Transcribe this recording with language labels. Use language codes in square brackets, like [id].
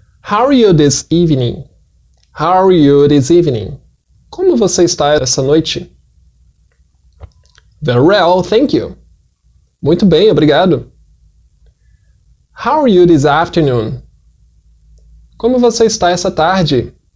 [en] How are you this evening? How are you this evening? [pt] Como você está essa noite? [en] Very well, thank you. [pt] Muito bem, obrigado. [en] How are you this afternoon? [pt] Como você está essa tarde?